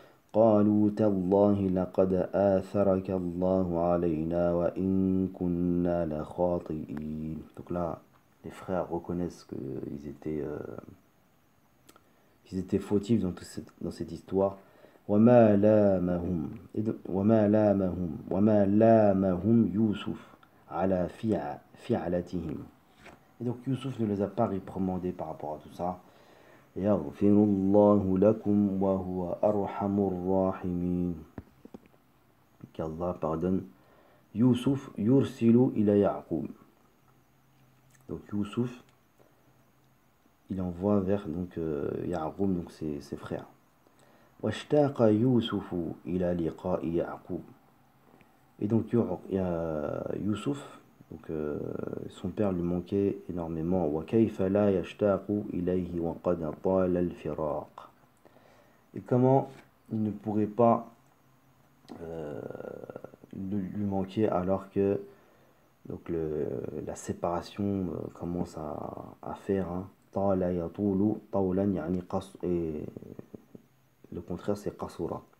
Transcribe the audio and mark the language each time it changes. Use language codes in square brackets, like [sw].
[ar] قالوا تالله لقد آثرك الله علينا وإن كنا لخاطئين. [fr] Donc là, les frères reconnaissent qu'ils étaient fautifs dans cette histoire. [ar] وما لامهم وما لامهم يوسف على فعلتهم. [fr] Et donc Youssouf ne les a pas réprimandés par rapport à tout ça. [ar] يغفر الله لكم وهو أرحم الراحمين. [fr] Qu'Allah pardonne. [ar] Youssouf yursilu ila Ya'qub. Donc Youssouf, il envoie vers donc Ya'qub, donc ses frères. واشتاق يوسف إلى لقاء يعقوب. [fr] Et donc Youssouf, donc, son père lui manquait énormément. [ar] وكيف لا يشتاق إليه وقد طال الفراق. [fr] Et comment il ne pourrait pas lui manquer alors que donc la séparation commence à faire. [ar] طال يطول طولا يعني قص, [fr] et le contraire c'est qasura.